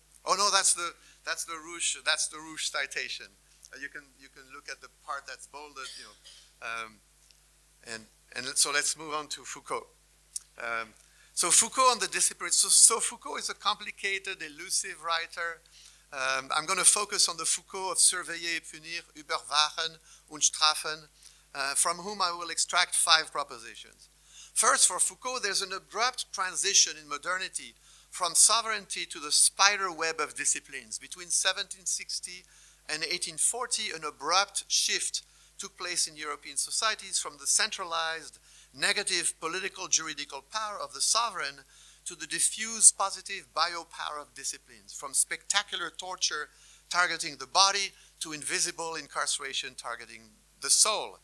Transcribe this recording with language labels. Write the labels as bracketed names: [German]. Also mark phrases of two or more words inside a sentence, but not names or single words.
[English] Oh no, that's the Rouch citation. You can look at the part that's bolded, and so let's move on to Foucault. So Foucault on the discipline. So Foucault is a complicated, elusive writer. I'm going to focus on the Foucault of surveiller et punir, überwachen und strafen, from whom I will extract 5 propositions. First, for Foucault, there's an abrupt transition in modernity from sovereignty to the spider web of disciplines. Between 1760 and 1840, an abrupt shift took place in European societies from the centralized, negative political juridical power of the sovereign to the diffuse positive biopower of disciplines, from spectacular torture targeting the body to invisible incarceration targeting the soul.